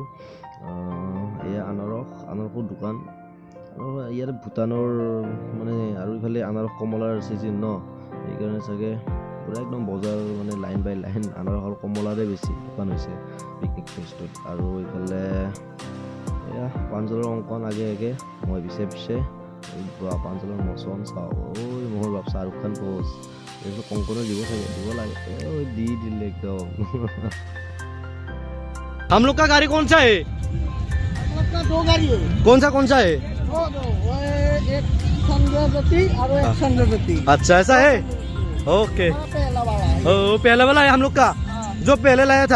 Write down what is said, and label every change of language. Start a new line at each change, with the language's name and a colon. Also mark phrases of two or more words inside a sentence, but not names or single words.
Assamese: এয়া আনাৰসৰ দোকান, আৰু ইয়াত ভুটানৰ মানে আৰু ইফালে আনাৰস কমলাৰ চিজন ন, সেইকাৰণে চাগে পূৰা একদম বজাৰ মানে লাইন বাই লাইন আনাৰস আৰু কমলাৰে বেছি দোকান হৈছে পিকনিক প্লেচটোত। আৰু ইফালে এয়া পাঞ্জলৰ অংকন আগে মই পিছে পাঞ্জলৰ মচন চাওঁ, ঐ মোৰ বাপ শ্বাহৰুখ খান পোজ এইবোৰ কংকনৰ দিব লাগে, দি দিলে একদম।
Hindi: हम लोग का गाड़ी कौन सा है? दो गाड़ी है। कौन सा है? एक चंद्रवती और एक चंद्रवती। अच्छा ऐसा है, ओके। पहला वाला है। ओ पहले वाला है हम लोग का, जो पहले लाया था।